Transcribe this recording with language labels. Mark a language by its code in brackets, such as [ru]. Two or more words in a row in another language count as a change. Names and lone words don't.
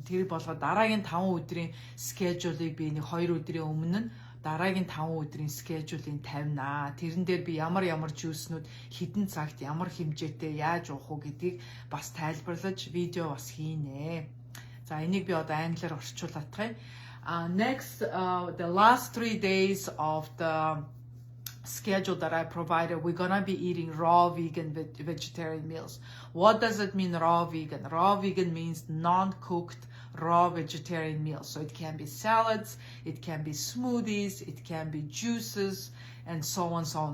[mn] Тэр болгоод дараагийн 5 өдрийн schedule-ыг би нэг 2 өдрийн өмнө нь дараагийн 5 өдрийн schedule-ыг тавина. Тэрэн дээр би ямар жүүснүүд хэдэн цагт ямар хэмжээтэй яаж уух уу гэдгийг бас тайлбарлаж видео бас хийнэ. За энийг би одоо англиар орчуулах. [en] Next, the last 3 days of the schedule that I provided, we're gonna be eating raw vegan vegetarian meals. What does it mean, raw vegan? Raw vegan means non-cooked raw vegetarian meals. So it can be salads, it can be smoothies, it can be juices, and so on, so on.